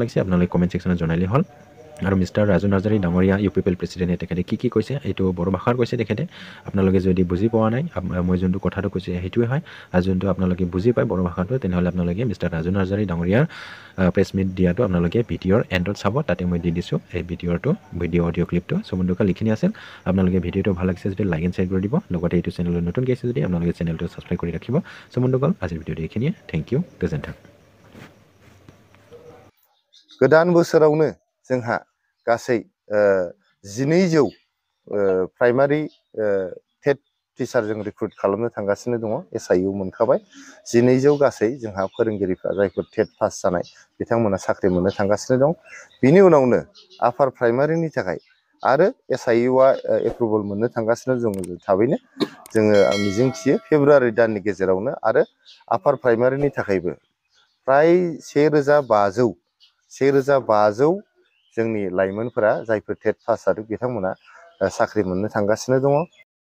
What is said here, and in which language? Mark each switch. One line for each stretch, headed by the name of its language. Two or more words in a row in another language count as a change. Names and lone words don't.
Assamese: লাগিছে আপোনালোকে
English: comment section
Assamese: জনালেই হ'ল আৰু মিষ্টাৰ ৰাজু নাৰ্জাৰী ডাঙৰীয়া UPPL প্ৰেছিডেণ্টে তেখেতে কি কৈছে এইটো বড়ো ভাষাৰ কৈছে তেখেতে আপোনালোকে যদি বুজি পোৱা নাই মই যোনটো কথাটো কৈছে সেইটোৱে হয় আৰু যোনটো আপোনালোকে বুজি পায় বড়ো ভাষাটো তেনেহ'লে আপোনালোকে মিষ্টাৰ ৰাজু নাৰ্জাৰী ডাঙৰীয়াৰ
English: press meet
Assamese: দিয়াটো আপোনালোকে ভিডিঅ'ৰ এণ্ডত চাব তাতে মই দি দিছোঁ এই
English: video audio clip
Assamese: সব বন্ধুক লিখিনি আছিল আপোনালোকে ভিডিঅ'টো ভাল লাগিছে যদি
English: like and share
Assamese: কৰি দিব লগতে এইটো চেনেলত নতুন গৈছে যদি আপোনালোকে চেনেলটো ছাবস্ক্ৰাইব কৰি ৰাখিব সব বন্ধুক আজিৰ ভিডিঅ'টো এইখিনিয়ে
English: thank you
Assamese: গোজोन्थों
Bodo: गोदान बोसोरावनो जोंहा गासै 1200
English: primary TET teacher
Bodo: रिक्रुट खालामनो थांगासिनो दङ SIU मोनखाबाय 1200 गासै जोंहा फोरोंगिरिफ्रा जायफोर टेट पास जानाय बिथांमोना साख्रि मोननो थांगासिनो दं बिनि उनावनो
English: upper primary
Bodo: थाखाय आरो SIUआ एप्रुभेल मोननो थांगासिनो दङ थाबैनो जोङो मिजिंथियो फेब्रुवारि दाननि गेजेरावनो आरो
English: upper primary
Bodo: थाखायबो प्राय 1500 जोंनि लाइमोनफोरा जायफोर टेट पास जादों बिथांमोना साख्रि मोननो थांगासिनो दङ।